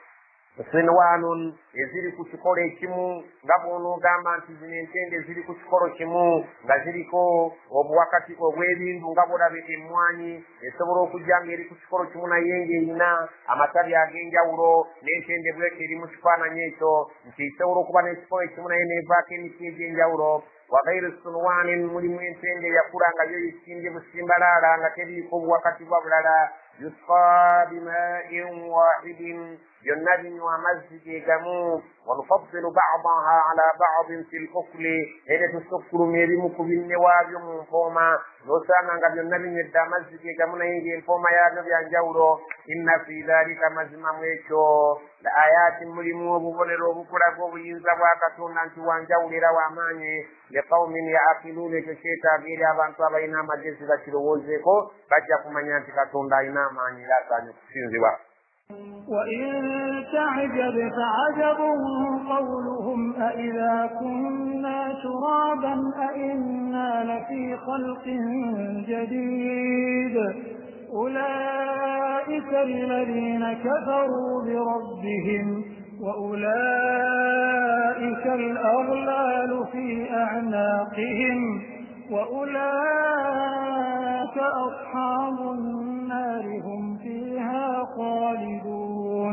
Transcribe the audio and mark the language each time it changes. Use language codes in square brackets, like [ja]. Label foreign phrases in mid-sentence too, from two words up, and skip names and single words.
[lg] sinwanun eziri ku kikolo ekimu nga bw'onoogamba nti zino entende ziri ku kikolo kimu nga ziriko obuwakati obw'ebintu nga bw'olaba emmwanyi esobola okujja ng'eri ku kikolo kimu naye ng'erina amatabi ag'enjawulo n'entende bw'etyo eri mu kifaananyi ekyo nti esobola okuba n'ekikolo ekimu naye n'evaako emiti egy'enjawulo. [ar] وغير صنوان [lg] mulimu entende yakula nga yo yisimbye busimbalaala nga teriiko obuwakati bwa bulala. [ar] يسقى بماء واحد [lg] byonna binywa amazzi ge gamu. [ar] ونفضل بعضها على بعض في الأكل [lg] era tusukkulumya ebimu ku binne waabyo mu mpooma n'osanga nga byonna binywedde amazzi ge gamu naye ng'empooma yaabyo bya njawulo. [ar] إن في ذلك [lg] mazima mu ekyo [ar] لآيات [lg] mulimu obubonero obukulaga obuyinza bwa Katonda nti wanjawulo era w'amaanyi [ar] لقوم يعقلون [lg] ekyo kyetaaga eri abantu abalina amagezi bakirowoozeeko bajja kumanya nti Katonda alina amaanyi era asaanye okusinzibwa. [ar] وإن تعجب فعجب قولهم أإذا كنا ترابا أإنا لفي خلق جديد أولئك الذين كفروا بربهم وأولئك الأغلال في أعناقهم وأولئك أصحاب النار هم فيها خالدون.